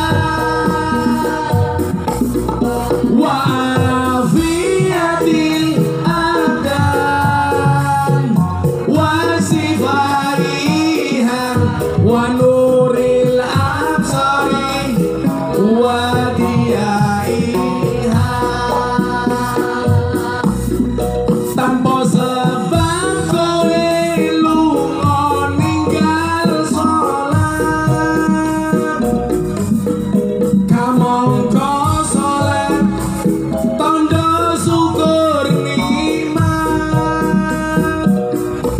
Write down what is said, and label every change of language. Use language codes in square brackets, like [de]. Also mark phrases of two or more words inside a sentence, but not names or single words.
[ar] وعافية الأبدان وشفائها ونور الأبصار وضيائها [jv] tanpa sebab kowe lunga ninggal sholat kamangka sholat tanda syukur nikmat